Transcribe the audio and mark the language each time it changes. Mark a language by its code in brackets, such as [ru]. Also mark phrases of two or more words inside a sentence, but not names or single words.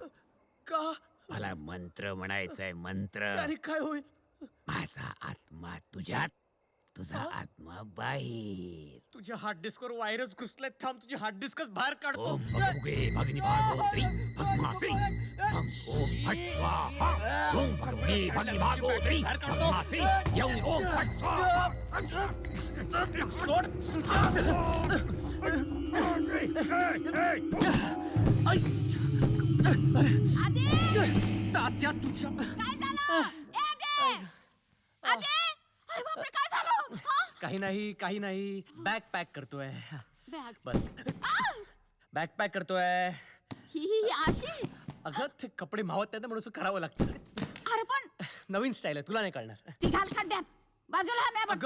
[mr] का? मला मंत्र म्हणायचंय. मंत्र. आणि काय होईल? माझा आत्मा तुझ्यात, तुझा आत्मा बाहेर. तुझ्या [en] hard diskवर [mr] व्हायरस घुसलाय. थांब तुझी [en] hard diskच [mr] बाहेर काढतो. [sa] ओम भगभुगे भगनी भागोत्री भगमासी हम ओम फट स्वाहा. ओम भगभुगे भगनी भागोत्री भगमासी येऊन ओम फट स्वाहा. [mr] तात्या तुझ्या काय झालं? ए आदे! आदे! अरे बापरे, काय झालं? हा? काही नाही. [en] bag pack [mr] करतोय. बॅग. बस [en] bag pack [mr] करतोय. ही अशी? अगं ते कपडे मावत नाही म्हणून असं करावं लागतं. अरे पण नवीन स्टाईल आहे. तुला नाही कळणार. ती घाल खड्ड्यात. बाजूला हा, मी